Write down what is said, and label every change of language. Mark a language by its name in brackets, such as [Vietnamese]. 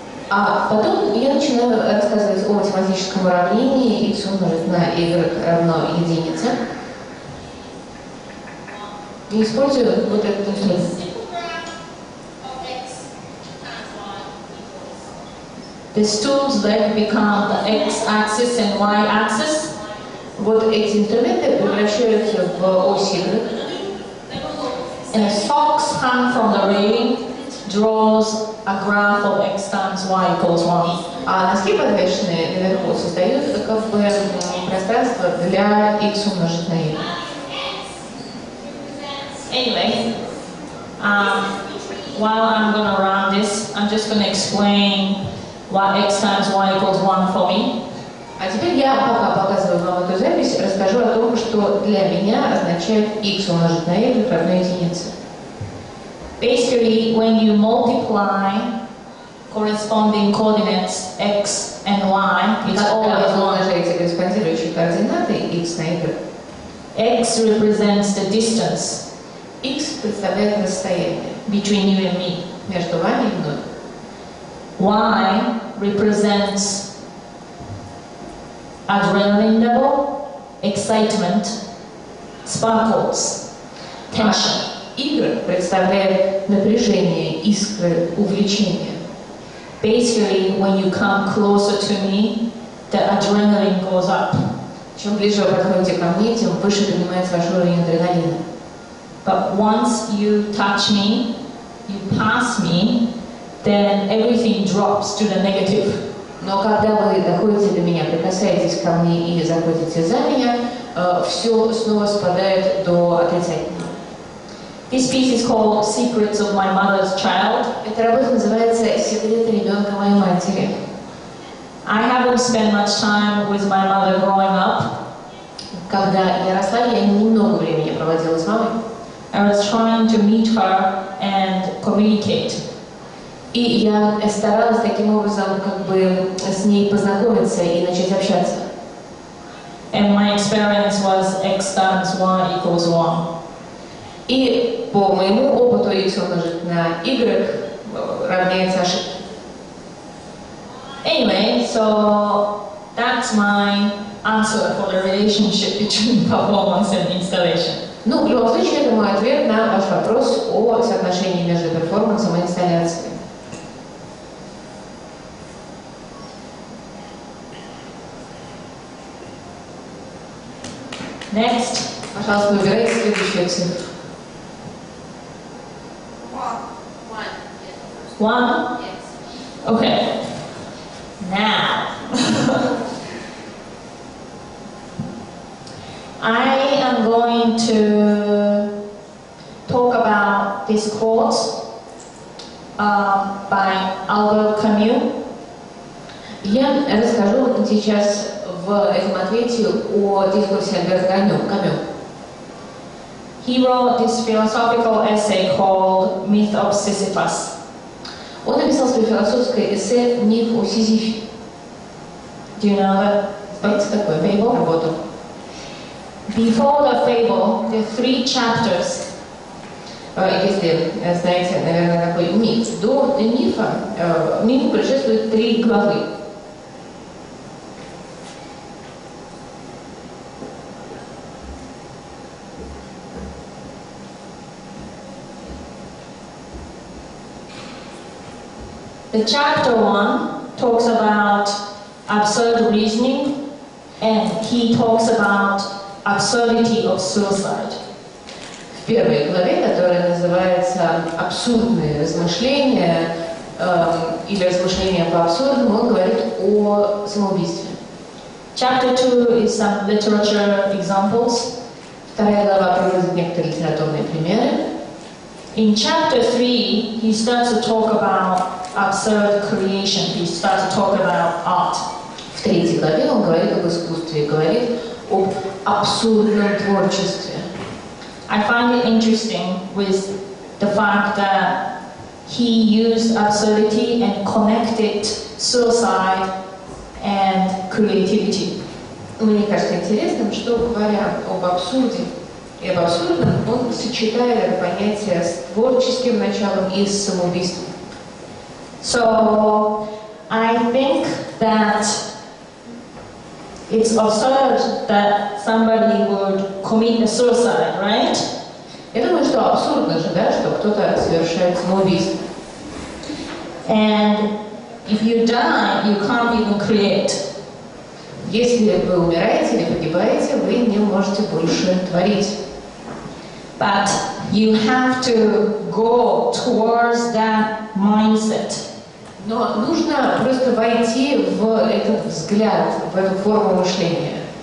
[Russian] А потом я начинаю рассказывать о математическом уравнении x умножить на y равно единице. И использую вот этот инструмент. [English] These tools then become the x-axis and y-axis. [Russian] Вот эти инструменты превращаются в ось Y. [English] And the socks hung from the railing draws a graph of x times y equals 1. [Russian] А носки, подвешенные наверху, создают как бы пространство для x умножить на y. [English] Anyway, while I'm going to run this, I'm just going to explain what x times y equals 1 for me. [Russian] А теперь я, пока показываю вам эту запись, расскажу о том, что для меня означает x умножить на y равно единице. [English] Basically, when you multiply corresponding coordinates x and y, it's always [Russian] Когда вы [English] 1. [Russian] умножаете корреспондирующие координаты x на y, [English] X represents the distance [Russian] x представляет расстояние [English] between you and me. [Russian] между вами и мной. [English] Y represents adrenaline level, excitement, sparkles, tension. [Russian] Y представляет напряжение, искры, увлечение. [English] Basically, when you come closer to me, the adrenaline goes up. [Russian] Чем ближе вы подходите ко мне, тем выше поднимается ваш уровень адреналина. [English] But once you touch me, you pass me, then everything drops to the negative. [Russian] Но когда вы доходите до меня, прикасаетесь ко мне и заходите за меня, все снова спадает до отрицательного. [English] This piece is called Secrets of My Mother's Child. [Russian] Эта работа называется «Секреты ребенка моей матери». [English] I haven't spent much time with my mother growing up. [Russian] Когда я росла, я немного времени проводила с мамой. [English] I was trying to meet her and communicate. [Russian] И я старалась таким образом как бы с ней познакомиться и начать общаться. [English] And my experience was x times y equals 1. [Russian] И по моему опыту x умножить на y равняется ошибке. [English] Anyway, so that's my answer for the relationship between performance and installation. [Russian] Ну, в любом случае, это мой ответ на ваш вопрос о соотношении между перформансом и инсталляцией. [English] Next. [Russian] Пожалуйста, выбирайте следующую цифру. [English] One? Okay. Now. I am going to talk about this quote by Albert Camus. [Russian] Я расскажу сейчас в этом ответе о дискурсе Альберта Камю. [English] He wrote this philosophical essay called Myth of Sisyphus. [Russian] Он написал свое философское эссе «Миф о Сизифе». [English] Do you know that? [Russian] Знаете такое работу? [English] Before the fable, there are 3 chapters. [Russian] Если знаете, наверное, такой миф. До мифа мифу предшествует 3 главы. [English] The chapter 1 talks about absurd reasoning, and he talks about absurdity of suicide. [Russian] В первой главе, которая называется «Абсурдные размышления» или «Размышления по абсурдному», он говорит о самоубийстве. [English] Chapter 2 is some literature examples. [Russian] Вторая глава приводит некоторые литературные примеры. [English] In chapter 3, he starts to talk about absurd creation. He starts to talk about art. [Russian] В третьей главе он говорит об искусстве, говорит об абсурдном творчестве. [English] I find it interesting with the fact that he used absurdity and connected suicide and creativity. [Russian] Мне кажется интересным, что, говоря об абсурде и об абсурдном, он сочетает это понятие с творческим началом и с самоубийством. [English] So I think that it's absurd that somebody would commit a suicide, right? [Russian] Я думаю, что абсурдно же, да, что кто-то совершает самоубийство. [English] And if you die, you can't even create. [Russian] Если вы умираете или погибаете, вы не можете больше творить. [English] But you have to go towards that mindset. [Russian] Но нужно просто войти в этот взгляд, в эту форму мышления.